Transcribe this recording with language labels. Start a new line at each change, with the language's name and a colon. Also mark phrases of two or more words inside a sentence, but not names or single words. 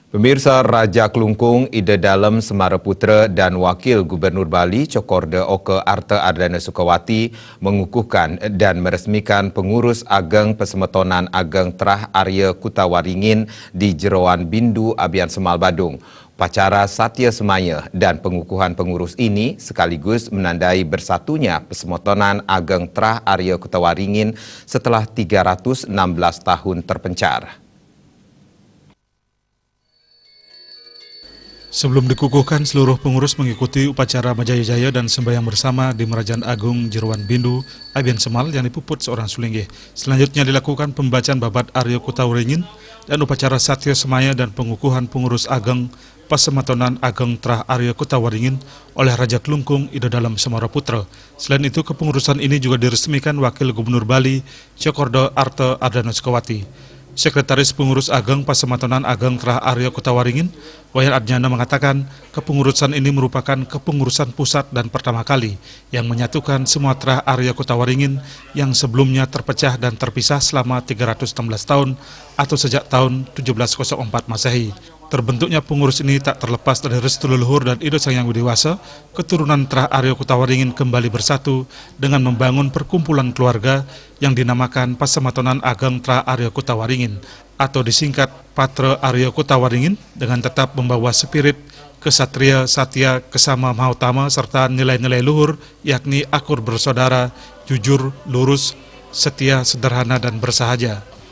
Indonesian: Pemirsa, Raja Kelungkung, Ida Dalem Semaraputra dan Wakil Gubernur Bali Cokorda Oke Arta Ardana Sukawati mengukuhkan dan meresmikan pengurus Ageng Pesemetonan Ageng Terah Arya Kutawaringin di Jeroan Bindu Abian Semal Badung. Upacara Satya Semaya dan pengukuhan pengurus ini sekaligus menandai bersatunya Pesemetonan Ageng Terah Arya Kutawaringin setelah 316 tahun terpencar. Sebelum dikukuhkan, seluruh pengurus mengikuti upacara Majaya-jaya dan sembahyang bersama di Merajaan Agung Jeroan Bindu, Abian Semal yang dipuput seorang sulinggih. Selanjutnya dilakukan pembacaan babat Arya Kutawaringin dan upacara Satya Semaya dan pengukuhan pengurus Ageng Pesemetonan Ageng Terah Arya Kutawaringin oleh Raja Kelungkung Ida Dalem Semaraputra. Selain itu, kepengurusan ini juga diresmikan Wakil Gubernur Bali Cokorda Arta Ardana Sukawati. Sekretaris Pengurus Ageng Pesemetonan Ageng Terah Arya Kutawaringin, Wayan Adnyana mengatakan kepengurusan ini merupakan kepengurusan pusat dan pertama kali yang menyatukan semua Terah Arya Kutawaringin yang sebelumnya terpecah dan terpisah selama 316 tahun atau sejak tahun 1704 Masehi. Terbentuknya pengurus ini tak terlepas dari restu leluhur dan Ido Sang Yang Widewasa, keturunan Terah Arya Kutawaringin kembali bersatu dengan membangun perkumpulan keluarga yang dinamakan Pesemetonan Ageng Terah Arya Kutawaringin atau disingkat Patra Arya Kutawaringin dengan tetap membawa spirit kesatria, satya, kesama mahautama serta nilai-nilai luhur yakni akur bersaudara, jujur, lurus, setia, sederhana dan bersahaja.